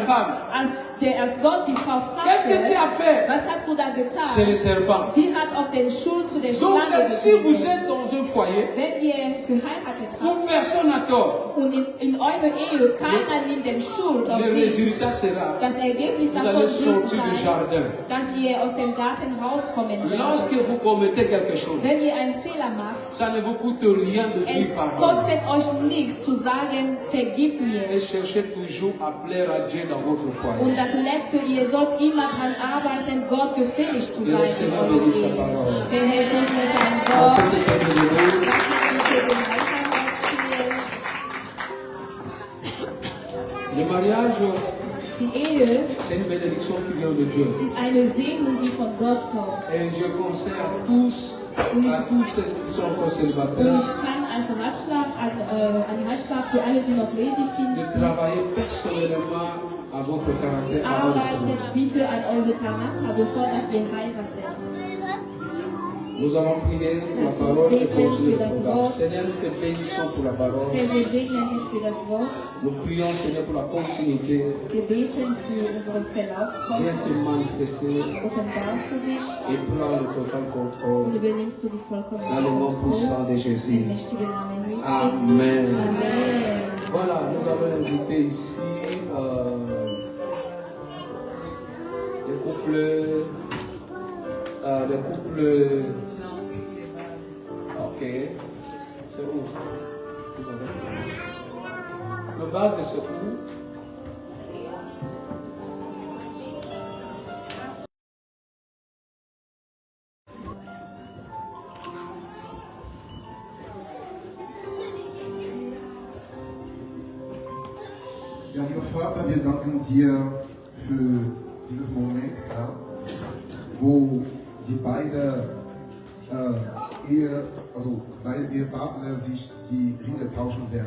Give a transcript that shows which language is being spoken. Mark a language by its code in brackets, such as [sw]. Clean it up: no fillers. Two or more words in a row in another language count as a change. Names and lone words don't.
[de] verteidigt. [fr] femme, [de] Als Gott die Frau [fr] qu'est-ce que tu as [de] fragte, [fr] fait? [de] was hast du da [fr] C'est le [de] getan? [fr] serpent. [de] Sie hat auch den Schuld zu der [fr] Donc, [de] Schlange [fr] si vous [de] gegeben. [fr] êtes dans un foyer [de] Wenn ihr geheiratet [fr] où [de] habt [fr] personne n'a tort, [de] und in eurer Ehe keiner nimmt den Schuld auf [fr] le [de] sich, [fr] résultat sera, [de] das Ergebnis [fr] vous [de] davon [fr] allez [de] wird [fr] sortir du [de] sein, [fr] jardin. [de] dass ihr aus dem Garten rauskommen [fr] Lorsque [de] werdet. [fr] vous commettez quelque chose, [de] Wenn ihr einen Fehler macht, [fr] ça ne vous coûte rien de dire [de] es [fr] pardon. [de] kostet euch nichts zu sagen, vergib mir. [fr] Et cherchez toujours à plaire à Dieu dans votre foyer. [de] Und das Letzte, ihr sollt immer daran arbeiten, Gott gefällig zu [fr] Que le [de] sein in [fr] Seigneur [de] eurer [fr] bénisse sa [de] Ehe. [fr] parole. [de] Der Herr segne sein [fr] On peut [de] Wort. [fr] se faire de nouveau. [de] Lass uns bitte gemeinsam aufstehen. [fr] Le mariage, [de] Die Ehe [fr] c'est une bénédiction qui vient de Dieu. [de] ist eine Segnung, die von Gott kommt. [fr] Et je conseille à tous ceux qui sont encore [de] Und [fr] célibataires, [de] ich kann als einen Ratschlag für alle, die noch ledig sind, [fr] de travailler personnellement à votre caractère avant de se marier. [de] arbeitet bitte an eure Charakter, bevor das ihr heiratet. [fr] Nous allons prier pour la parole et continuer le programme. Seigneur, nous te bénissons pour la parole. [de] Herr, wir segnen dich für das Wort. [fr] Nous prions, Seigneur, pour la continuité. [de] Wir beten für unseren Verlauf. [fr] Viens te manifester [de] Offenbarst du dich [fr] et prends le total [de] und [fr] contrôle. [de] übernimmst du die vollkommene [fr] Dans le nom puissant de Jésus. [de] Im mächtigen Namen Jesu. [fr] Amen. [de] Amen. [fr] Voilà, nous allons inviter ici les couples. Ok. C'est où? Vous savez? Le bas de ce où? [de] Ja, lieber Vater, wir danken dir für dieses Moment, ja, wo die beiden beide Ehepartner sich die Ringe tauschen werden.